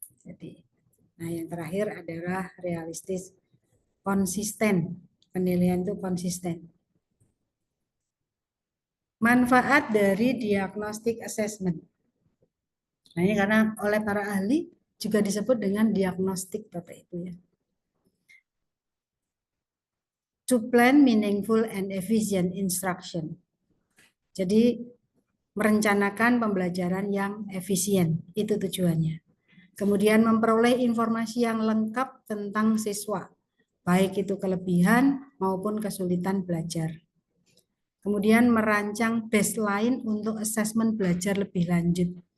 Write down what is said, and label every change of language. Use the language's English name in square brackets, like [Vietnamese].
[Indonesian] Jadi, nah yang terakhir adalah realistis, konsisten. Penilaian itu konsisten. Manfaat dari diagnostic assessment. Nah ini karena oleh para ahli juga disebut dengan diagnostik Bapak Ibu ya. [English] To plan meaningful and efficient instruction. [Indonesian] Jadi merencanakan pembelajaran yang efisien, itu tujuannya. Kemudian memperoleh informasi yang lengkap tentang siswa, baik itu kelebihan maupun kesulitan belajar. Kemudian merancang baseline untuk asesmen belajar lebih lanjut.